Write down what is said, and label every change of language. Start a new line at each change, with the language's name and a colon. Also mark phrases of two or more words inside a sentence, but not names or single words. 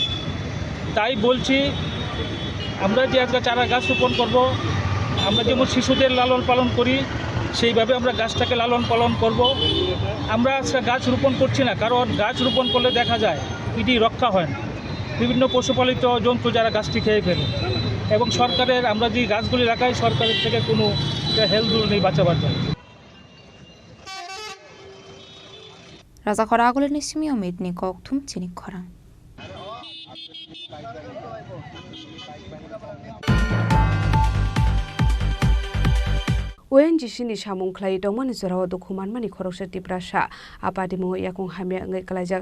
Bangla: তাই বলছি, আমরা যে আজকে চারা গাছ রোপণ করব, আমরা যেমন শিশুদের লালন পালন করি সেইভাবে আমরা গাছটাকে লালন পালন করব। আমরা আজকে গাছ রোপণ করছি না, কারণ গাছ রোপণ করলে দেখা যায় এটি রক্ষা হয় না। বিভিন্ন পশুপালিত জন্তু যারা গাছটি খেয়ে ফেলে, এবং সরকারের আমরা যে গাছগুলি লাগাই সরকারের থেকে কোনো হেলদুল নেই বাঁচাবার জন্য।
Kok Borok: Raza Khoragul ni Simio Midni Koktum Chini Khorang. ONGC ni samung khlai dongmani jorao dokuman mani khoroksa tiprasa apadimu yakung hamya ngai kalajak